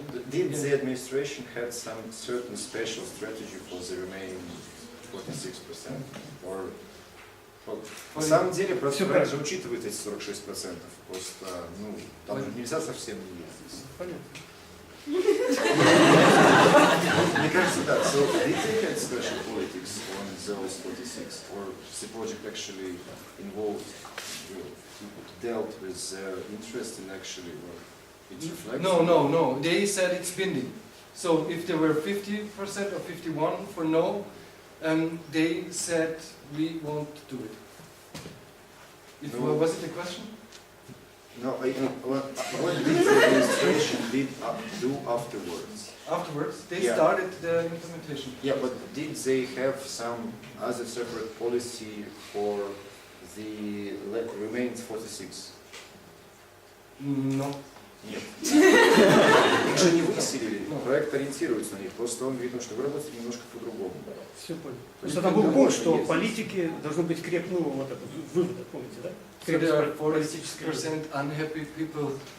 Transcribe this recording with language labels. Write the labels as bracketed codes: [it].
[en] Did the administration have some certain special strategy for the remaining 46%? [ru] Or, на самом деле, проект же учитывает эти 46%. Просто, там нельзя совсем не ездить. Понятно. Мне кажется, да. [en] So, did they have special politics on those 46? Or the project actually involved, dealt with their interest in actually, it reflects? No. They said it's binding. So if there were 50% or 51% for no, they said we won't do it. Was it a question? No, what did the administration do afterwards? Afterwards, they Yeah. started the implementation. Yeah, but did they have some other separate policy for the remaining 46? No. [ru] Нет. Их же не выселили, проект ориентируется на них, просто он видно, что вы работаете немножко по-другому. Все понял. То есть там был пункт, что политики должны быть вот этот вывод, помните, да? [en] So there are 46% unhappy people.